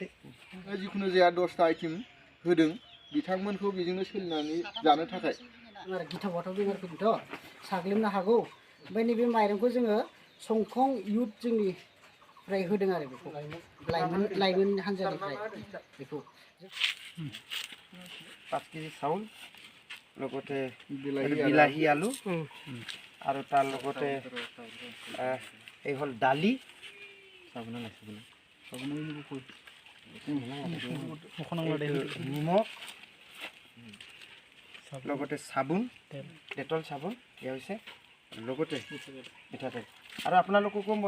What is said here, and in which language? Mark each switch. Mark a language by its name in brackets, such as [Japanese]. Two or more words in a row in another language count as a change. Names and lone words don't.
[Bodo] जिखुनु जाया 10टा आइटेम होदों बिथांमोनखौ बेजोंनो सोलिनानै जानो थाखाय आरो गिथाव बाथाव बेमारफोरखौथ' साग्लोबनो हागौ ओमफ्राय नैबे माइरंखौ जोङो संखं इउथ जोंनिफ्राय होदों आरो बेखौ लाइमोन हान्जानिफ्राय बेखौ [Assamese] 5 কেজি চাউল লগতে বিলাহী আলু আৰু তাৰ লগতে এই হ'ল দালি নিমখ লগতে চাবোন ডেটল চাবোন এয়া হৈছে লগতে মিঠাতেল আৰু আপোনালোককো মই